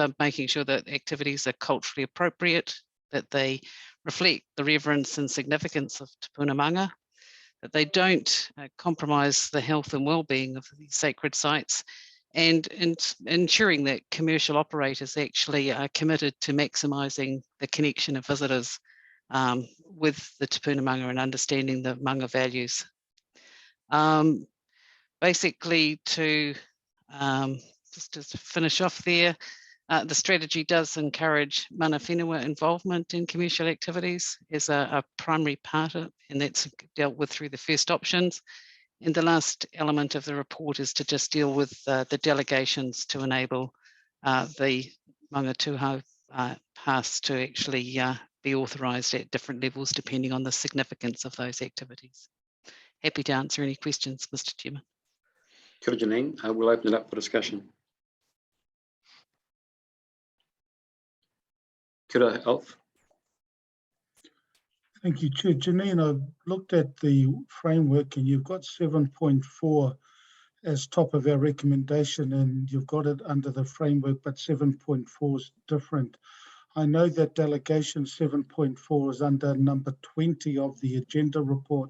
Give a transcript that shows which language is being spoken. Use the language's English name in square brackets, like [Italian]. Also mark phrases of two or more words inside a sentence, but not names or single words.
[English] are making sure that activities are culturally appropriate, that they reflect the reverence and significance of Tūpuna Maunga, that they don't compromise the health and well-being of these sacred sites, and ensuring that commercial operators actually are committed to maximising the connection of visitors with the Tūpuna Maunga and understanding the Maunga values. Basically, just to finish off there, the strategy does encourage [Māori] mana whenua [English] involvement in commercial activities as a primary part of, and that's dealt with through the first options. And the last element of the report is to just deal with the delegations to enable the Maunga Tūhau pass to actually be authorised at different levels depending on the significance of those activities. Happy to answer any questions, Mr. Chairman. [Māori] Kia ora, Janine. [English] We'll open it up for discussion. [Māori] Kia ora, Alf. [English] Thank you, Chair. Janine, I've looked at the framework and you've got 7.4 as top of our recommendation, and you've got it under the framework, but 7.4 is different. I know that delegation 7.4 is under number 20 of the agenda report.